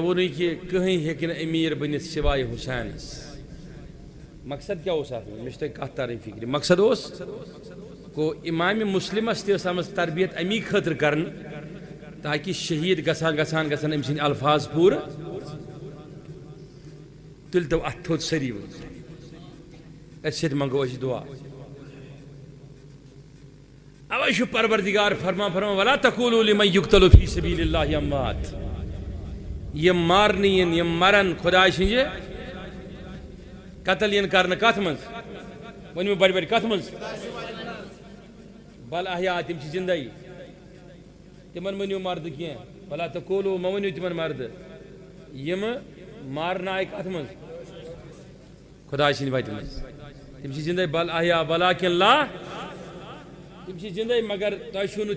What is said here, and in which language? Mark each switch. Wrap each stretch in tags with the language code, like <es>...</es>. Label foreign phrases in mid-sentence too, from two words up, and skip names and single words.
<ks>ووٚنُے کہ کٕہٕنۍ ہیٚکہِ نہٕ أمیٖر بٔنِتھ سوائے حُسینس مقصد کیا اوس اتھ مےٚ چھِ تۄہہِ کتھ ترٕنۍ فکرِ مقصد اوس گوٚو امام مسلمس تہِ ٲس آمٕژ تربیت امی خٲطرٕ کرنہٕ تاکہ شہیٖد گژھان گژھان گژھن أمۍ سٕنٛدۍ الفاظ پوٗرٕ تُلۍ تو اتھ تھوٚد سٲری ؤنۍ اتھ سۭتۍ منگو أسۍ دعا اوے چھُ پروردگار فرمان</ks> <ar>ولا تقولوا لمن يقتل في سبيل الله اموات</ar> <ks>یم مارنہٕ یِن یم مرن خداے سٕنٛزِ قتل ین کرنہٕ کتھ منٛز ؤنِو بڑِ بڑِ کتھ منٛز</ks> <ar>بل احیا</ar> <ks>تم چھِ زندے تمن ؤنِو مرد کینٛہہ</ks> <ar>بلا تقولوا</ar> <ks>مہ ؤنِو تمن مرد یم مارنہٕ آیہِ کتھ منٛز خداے سٕنٛدِ وتہِ منٛز تم چھِ زندے</ks> <ar>بل احیا ولکن لا</ar> <ks>تم چھِ زندے مگر تۄہہِ چھُو نہٕ</ks>